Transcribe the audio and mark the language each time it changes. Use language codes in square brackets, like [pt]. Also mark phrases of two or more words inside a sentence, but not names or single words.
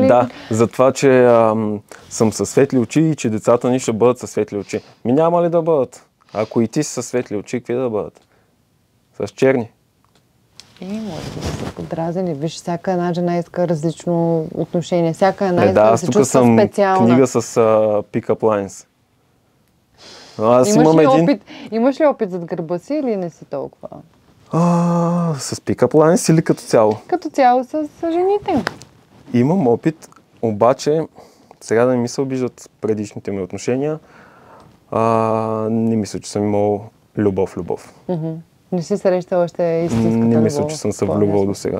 [bg] Да, за това, че съм със светли очи и че децата ни ще бъдат със светли очи. Няма ли да бъдат? Ако и ти си със светли очи, какви да бъдат? С черни. Може да се подразили. Виж, всяка една жена иска различно отношение. Всяка една иска да се чувства специална. Аз тук съм книга с [en] pick-up lines. [bg] Имаш ли опит зад гърба си или не си толкова? С [en] pick-up lines [bg] или като цяло? Като цяло с жените. Имам опит, обаче сега да не ми се обиждат предишните ми отношения. Не мисля, че съм имал любов. Не си срещал още истинската любов? Не мисля, че съм се влюбвал до сега.